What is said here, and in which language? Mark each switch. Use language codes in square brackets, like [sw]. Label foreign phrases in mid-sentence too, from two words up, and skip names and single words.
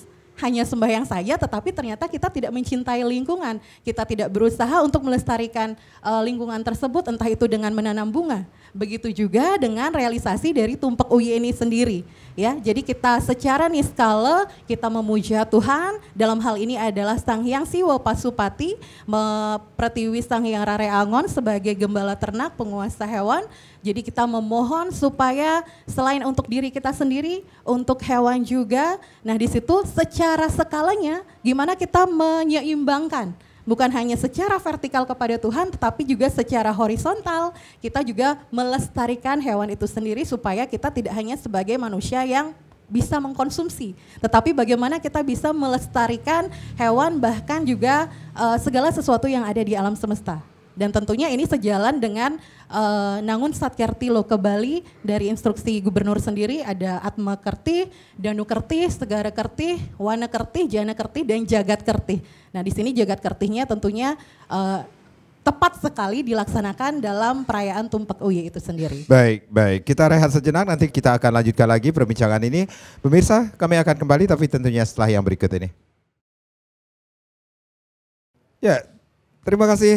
[id] Hanya sembahyang saja tetapi ternyata kita tidak mencintai lingkungan. Kita tidak berusaha untuk melestarikan lingkungan tersebut, entah itu dengan menanam bunga. Begitu juga dengan realisasi dari Tumpak UY ini sendiri. Ya, jadi kita secara niskala kita memuja Tuhan, dalam hal ini adalah Sang Hyang Siwa Pasupati, Pratiwi Sang Hyang Rare Angon sebagai gembala ternak, penguasa hewan. Jadi kita memohon supaya selain untuk diri kita sendiri, untuk hewan juga. Nah, di situ secara skalanya gimana kita menyeimbangkan. Bukan hanya secara vertikal kepada Tuhan, tetapi juga secara horizontal. Kita juga melestarikan hewan itu sendiri supaya kita tidak hanya sebagai manusia yang bisa mengkonsumsi, tetapi bagaimana kita bisa melestarikan hewan, bahkan juga segala sesuatu yang ada di alam semesta. Dan tentunya ini sejalan dengan Nangun Satkerti Loka Bali dari instruksi gubernur sendiri, ada Atma Kerti, Danu Kerti, Segara Kerti, Wana Kerti, Jana Kerti, dan Jagat Kerti. Nah, di sini Jagat Kertinya tentunya tepat sekali dilaksanakan dalam perayaan Tumpak UY itu sendiri. Baik. Kita rehat sejenak, nanti kita akan lanjutkan lagi perbincangan ini. Pemirsa, kami akan kembali tapi tentunya setelah yang berikut ini. Ya, terima kasih.